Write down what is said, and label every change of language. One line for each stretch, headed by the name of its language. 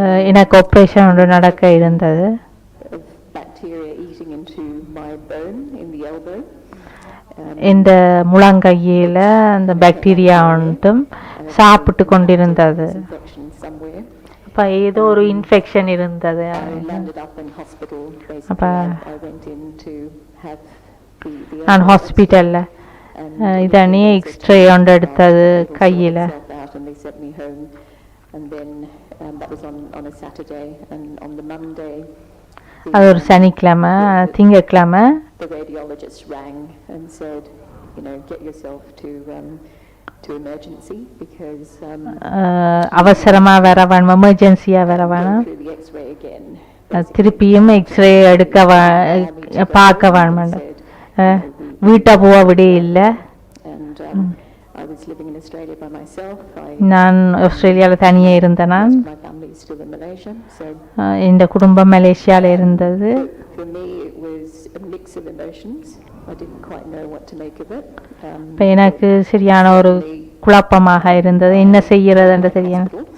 Tamil: எனக்கு ஆபரேஷன் ஒன்று நடக்க இருந்தது.
English: of bacteria eating into my bone in the elbow.
Tamil: இந்த முழங்கையில் அந்த பாக்டீரியா ஒன்றும் சாப்பிட்டு கொண்டிருந்தது.
English: Infection somewhere.
Tamil: அப்போ ஏதோ ஒரு இன்ஃபெக்ஷன் இருந்தது.
English: I landed up in hospital. Basically,
Tamil: அப்போ
English: I went in to have the
Tamil: நான் ஹாஸ்பிட்டலில் இதனே எக்ஸ்ரே ஒன்று எடுத்தது கையில்.
English: and they sent me home, and then that was on a Saturday, and on the Monday
Tamil: அது ஒரு சனிக்கிழமை. திங்கக்கிழமை
English: the radiologist rang and said, get yourself to emergency because
Tamil: அவசரமாக வர வேணும், எமர்ஜென்சியாக வர வேணும்,
English: through the X-ray again.
Tamil: திருப்பியும் எக்ஸ்ரே எடுக்க பார்க்க வேணும். வீட்டை போக விட இல்லை.
English: And I was living in Australia by myself.
Tamil: நான் ஆஸ்திரேலியாவில் தனியாக இருந்தேன். நான்
English: My family is still in Malaysia, so
Tamil: இந்த குடும்பம் மலேசியாவில் இருந்தது.
English: for me it was a mix of emotions. I didn't quite know what to make of it.
Tamil: இப்போ எனக்கு சரியான ஒரு குழப்பமாக இருந்தது, என்ன செய்யறதுன்னு தெரியும்.